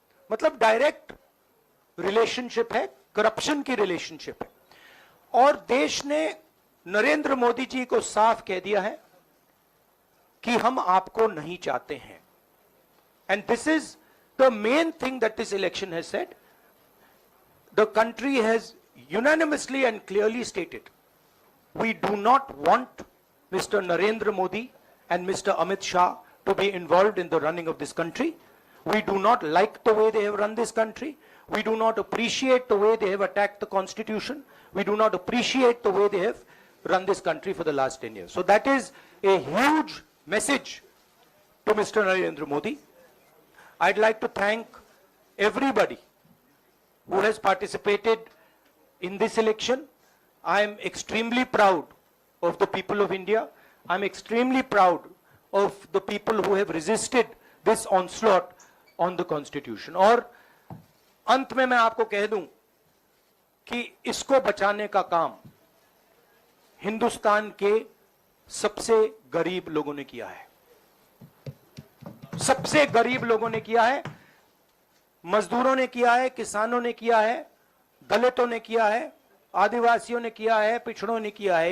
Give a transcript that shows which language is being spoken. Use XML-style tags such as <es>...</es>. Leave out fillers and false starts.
<hi>मतलब direct relationship है, corruption की रिलेशनशिप है। और देश ने नरेंद्र मोदी जी को साफ कह दिया है कि हम आपको नहीं चाहते हैं।</hi> <en>And this is the main thing that this election has said. The country has unanimously and clearly stated, we do not want Mr. Narendra Modi and Mr. Amit Shah to be involved in the running of this country. We do not like the way they have run this country. We do not appreciate the way they have attacked the constitution. We do not appreciate the way they have run this country for the last 10 years. So that is a huge message to Mr. Narendra Modi. I'd like to thank everybody who has participated in this election, I am extremely proud of the people of India. I am extremely proud of the people who have resisted this onslaught on the Constitution.</en> <hi>और अंत में मैं आपको कह दूं कि इसको बचाने का काम हिंदुस्तान के सबसे गरीब लोगों ने किया है, सबसे गरीब लोगों ने किया है, मजदूरों ने किया है, किसानों ने किया है, दलितों ने किया है, आदिवासियों ने किया है, पिछड़ों ने किया है।</hi>